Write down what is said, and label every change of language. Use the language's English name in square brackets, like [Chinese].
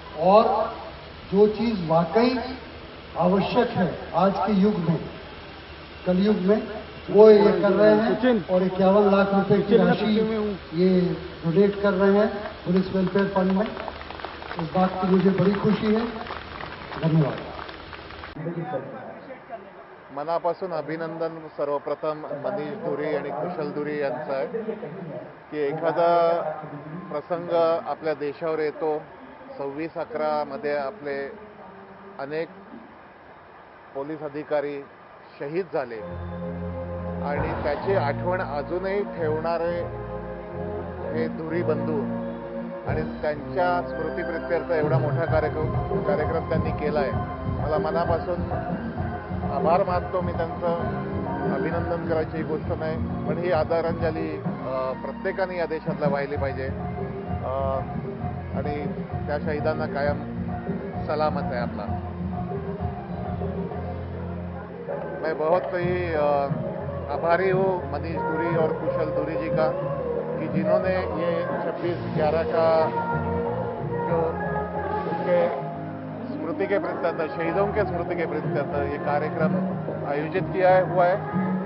[Hindi] और जो चीज़ वाकई आवश्यक है आज के युग में, कलयुग में, वो ये कर रहे हैं और 51 लाख रुपए की राशि ये डोनेट कर रहे हैं पुलिस वेलफेयर फंड में। इस बात की मुझे बड़ी खुशी है। धन्यवाद। [Marathi] मनापासून अभिनंदन सर्वप्रथम मनीष धुरी आणि कुशल धुरी यांचं आहे की एखादा प्रसंग आपल्या देशावर येतो, 26/11 मध्ये आपले अनेक पोलीस अधिकारी शहीद झाले आणि त्याची आठवण अजूनही ठेवणारे हे धुरी बंधू आणि त्यांच्या स्मृतीप्रित्यर्थ एवढा मोठा कार्यक्रम त्यांनी केला आहे। मला मनापासून आभार मानतो मी त्यांचं। अभिनंदन करायची गोष्ट नाही, पण ही आदरांजली प्रत्येकाने या देशातला वाहिली पाहिजे आणि त्या शहीदांना कायम [Hindi] सलामत है अपना। मैं बहुत ही आभारी हूँ मनीष धुरी और कुशल धुरी जी का कि जिन्होंने ये 26/11 का जो उनके स्मृति के प्रत्यर्थ, शहीदों के स्मृति के प्रत्यर्थ ये कार्यक्रम आयोजित किया हुआ है।